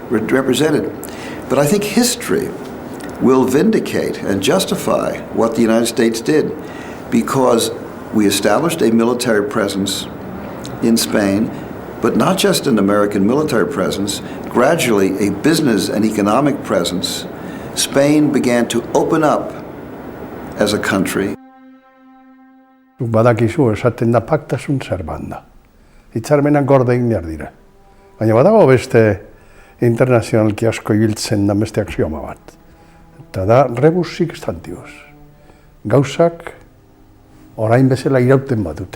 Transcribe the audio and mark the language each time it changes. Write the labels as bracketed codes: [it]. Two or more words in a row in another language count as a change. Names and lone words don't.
[en] But I think history will vindicate and justify what the United States did, because we established a military presence in Spain, but not just an American military presence, gradually a business and economic presence. Spain began to open up as a country. [eu] Badakizu esaten da [la] paktasun zer banda. [eu] Hitzarmenak gorde egin behar dira. Baina badago beste internazionalki asko ibiltzen da beste axioma bat. Eta da [la] rebus sic stantibus. [eu] Gauzak orain bezala irauten badute.